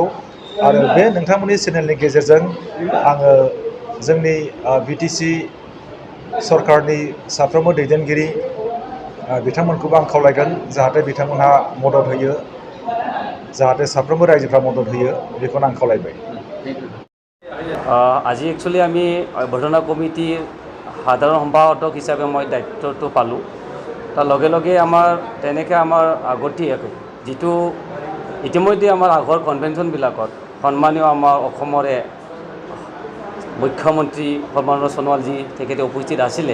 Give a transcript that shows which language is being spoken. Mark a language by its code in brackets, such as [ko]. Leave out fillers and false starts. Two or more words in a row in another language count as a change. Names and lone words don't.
[brx] आरो बे नोंथांमोननि चेनेलनि गेजेरजों आङो जोंनि BTC सरकारनि साफ्रोमबो दैदेनगिरि बिथांमोनखौबो आं खावलायगोन जाहाथे बिथांमोनहा मदद होयो, जाहाथे साफ्रोमबो रायजोफ्रा मदद होयो, बेखौनो आं खावलायबाय। [as] আজি একচুৱেলি আমি অভ্যৰ্থনা কমিটিৰ সাধাৰণ সম্পাদক হিচাপে মই দায়িত্বটো পালোঁ। তাৰ লগে লগে আমাৰ তেনেকৈ আমাৰ আগতীয়াকৈ যিটো ইতিমধ্যে আমাৰ আগৰ কনভেনশ্যনবিলাকত সন্মানীয় আমাৰ অসমৰে মুখ্যমন্ত্ৰী সৰ্বানন্দ সোণোৱালজী তেখেতে উপস্থিত আছিলে।